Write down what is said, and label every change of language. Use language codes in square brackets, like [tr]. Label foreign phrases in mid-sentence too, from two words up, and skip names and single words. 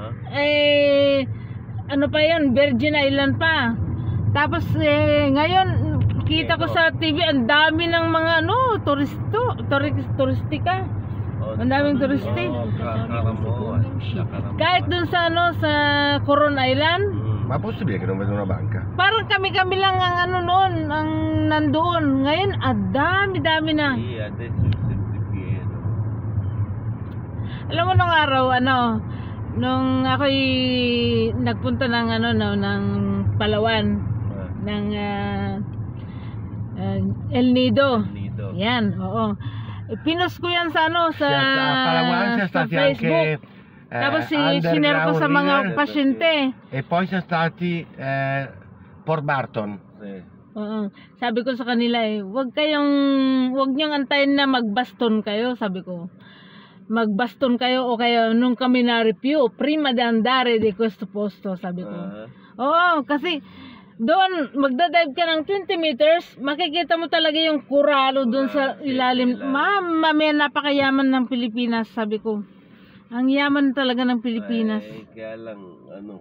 [tl] Ano pa yun, Virgin Island pa. Tapos ngayon kita ko sa TV ang dami ng mga turistika. Ang daming turisti. Kahit dun sa sa Coron Island. [it] Ma possibile che non vedo una banca? [tl] Parang kami lang ang noon, ang nandoon. Ngayon, dami na. Alam mo nung araw, nung ako'y nagpunta ng ng Palawan, ng El Nido. Yan, oo. Pinost ko yan sa Palawan, sa Facebook. Tapos sinare ko sa mga pasyente. [it] E poi siamo stati Port Barton. [tl] Sabi ko sa kanila wag niyong antayin na magbaston kayo, sabi ko. Magbaston kayo o kaya nung kami na-review, [it] prima de andare di questo posto, [tl] sabi ko. Oo, kasi doon magdadive ka ng 20 meters, makikita mo talaga yung kuralo doon sa ilalim. Mama, may napakayaman ng Pilipinas, sabi ko. Ang yaman talaga ng Pilipinas. Kaya lang